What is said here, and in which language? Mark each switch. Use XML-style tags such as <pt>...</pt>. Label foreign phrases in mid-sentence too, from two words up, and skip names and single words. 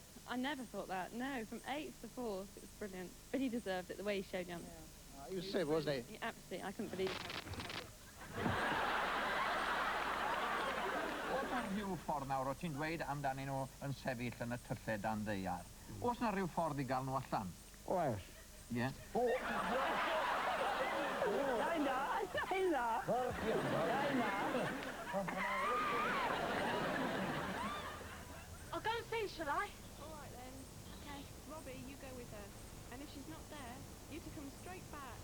<en>I never thought that, no. From 8th to 4th, it was brilliant. But he deserved it, the way he showed you on He was super, wasn't he? Absolutely, I couldn't believe</en> <cy>Oes na rhyw ffordd nawr, o ti'n dweud amdanyn nhw yn sefyll yn y tylled dan ddeiar. Oes na rhyw ffordd I gael nhw allan? Oes. Ie?</cy> <en>I'll go and see, shall I? All right then. Okay. Robbie, you go with her. And if she's not there, you to come straight back.</en>